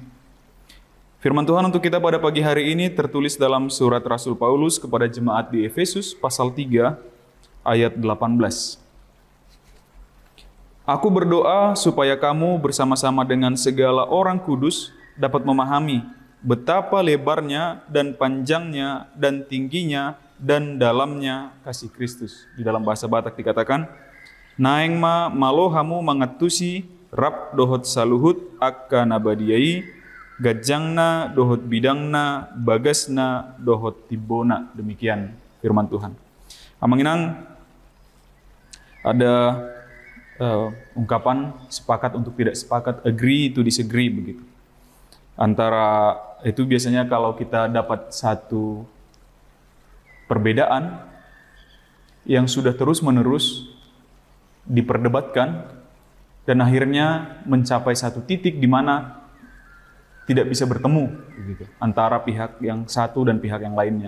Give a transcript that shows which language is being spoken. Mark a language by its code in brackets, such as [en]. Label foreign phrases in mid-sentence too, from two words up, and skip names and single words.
[id] Firman Tuhan untuk kita pada pagi hari ini tertulis dalam surat Rasul Paulus kepada jemaat di Efesus pasal 3 ayat 18. Aku berdoa supaya kamu bersama-sama dengan segala orang kudus dapat memahami betapa lebarnya dan panjangnya dan tingginya dan dalamnya kasih Kristus. Di dalam bahasa Batak dikatakan, [bbc] Naeng ma malohamu mangatusi rap dohot saluhut akka nabadiai gajangna dohot bidangna bagasna dohot tibona. [id] Demikian firman Tuhan. Amanginang ada ungkapan sepakat untuk tidak sepakat, [en] agree to disagree begitu. [id] Antara itu biasanya kalau kita dapat satu perbedaan yang sudah terus-menerus diperdebatkan dan akhirnya mencapai satu titik di mana tidak bisa bertemu gitu, antara pihak yang satu dan pihak yang lainnya.